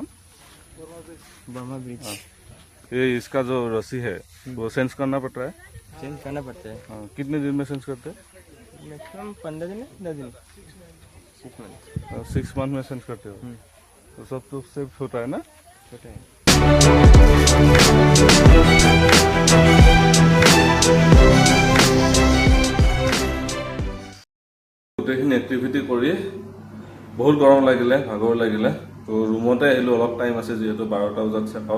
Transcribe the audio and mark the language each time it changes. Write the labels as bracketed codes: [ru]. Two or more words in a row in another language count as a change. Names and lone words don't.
[hi] बर्मा ब्रिज। ये इसका जो रस्सी है वो चेंज करना पड़ता है। चेंज करना पड़ता है। हाँ, कितने दिन में चेंज करते हैं? मैक्सिमम 15 दिन 10 दिन 6 मंथ 6 मंथ में चेंज करते हो। तो सब तो सेफ होता है ना। छोटा है। [as] গোটেইখিনি এক্টিভিটি কৰি বহুত গৰম লাগিলে, ভাগৰ লাগিলে। তো ৰুমতে আহিলোঁ, অলপ টাইম আছে যিহেতু 12টা বজাত [en] check out.